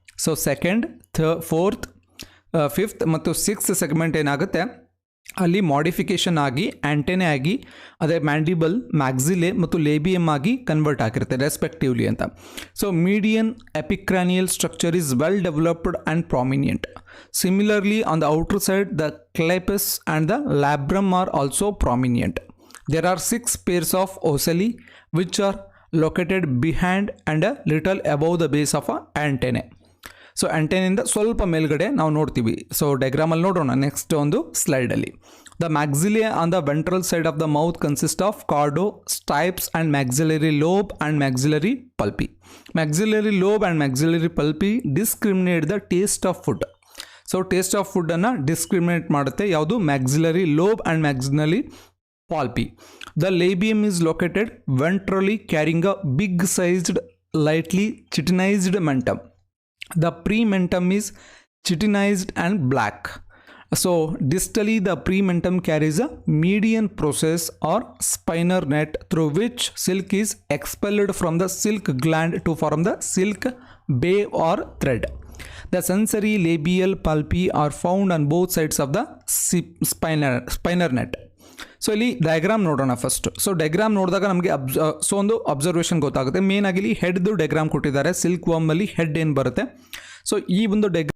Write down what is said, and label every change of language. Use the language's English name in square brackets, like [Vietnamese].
[Kannada] So second, 4th, 5th ಮತ್ತು 6th segment ಏನಾಗುತ್ತೆ ಅಲ್ಲಿ ಮಾಡಿಫಿಕೇಷನ್ ಆಗಿ ಆ್ಯಂಟೆನೆ ಆಗಿ ಅದೇ ಮ್ಯಾಂಡಿಬಲ್, ಮ್ಯಾಕ್ಸಿಲೆ ಮತ್ತು ಲೇಬಿಯಮ್ ಆಗಿ ಕನ್ವರ್ಟ್ ಆಗಿರುತ್ತೆ ರೆಸ್ಪೆಕ್ಟಿವ್ಲಿ ಅಂತ. [English] So median epicranial structure is well developed and prominent. Similarly on the outer side the clypeus and the labrum are also prominent. There are 6 pairs of ocelli which are located behind and a little above the base of a antennae. [Kannada] So ಆ್ಯಂಟೆನಿಂದ ಸ್ವಲ್ಪ ಮೇಲ್ಗಡೆ ನಾವು ನೋಡ್ತೀವಿ. So ಡಯಾಗ್ರಾಮಲ್ಲಿ ನೋಡೋಣ next ಒಂದು ಸ್ಲೈಡಲ್ಲಿ. [English] The maxillae on the ventral side of the mouth consist of cardo, stipes and maxillary lobe and maxillary palpi. Maxillary lobe and maxillary palpi discriminate the taste of food. [Kannada] So taste of ಫುಡ್ಡನ್ನು discriminate ಮಾಡುತ್ತೆ ಯಾವುದು? [English] Maxillary lobe and maxillary palpi. The labium is located ventrally carrying a big-sized, lightly chitinized mentum. The prementum is chitinized and black. So distally the prementum carries a median process or spinal net through which silk is expelled from the silk gland to form the silk bave or thread. The sensory labial pulpi are found on both sides of the spinal net. [Kannada] So ಇಲ್ಲಿ diagram ನೋಡೋಣ first. So diagram ನೋಡಿದಾಗ ನಮಗೆ ಒಂದು observation ಗೊತ್ತಾಗುತ್ತೆ. Main ಆಗಿ ಇಲ್ಲಿ ಹೆಡ್ದು diagram ಕೊಟ್ಟಿದ್ದಾರೆ. Silk ವರ್ಮಲ್ಲಿ head ಏನು ಬರುತ್ತೆ. ಸೊ ಈ ಒಂದು